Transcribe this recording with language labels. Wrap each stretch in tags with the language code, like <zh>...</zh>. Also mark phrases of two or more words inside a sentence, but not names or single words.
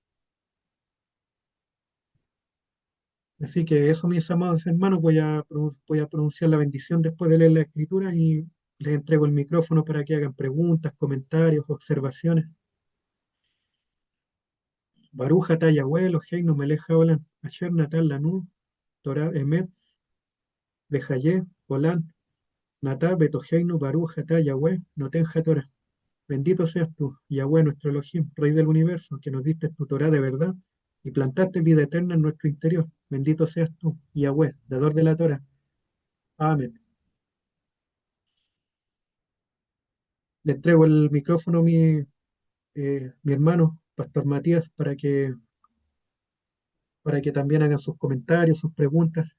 <es>Así que eso, mis amados hermanos, voy a pronunciar la bendición después de leer la escritura y les entrego el micrófono para que hagan preguntas, comentarios, observaciones.</es> <he>ברוך יהוה, אלוהינו מלך העולם, אשר נתן לנו, תורת אמת, וחיי, עולם, נטע בתוכנו, ברוך יהוה, נותן תורה.</he> <es>Bendito seas tú, Yahweh, nuestro Elohim, Rey del universo, que nos diste tu Torah de verdad y plantaste vida eterna en nuestro interior. Bendito seas tú, Yahweh, dador de la Torah. Amén. Le entrego el micrófono a mi hermano, Pastor Matías, para que también hagan sus comentarios, sus preguntas.</es>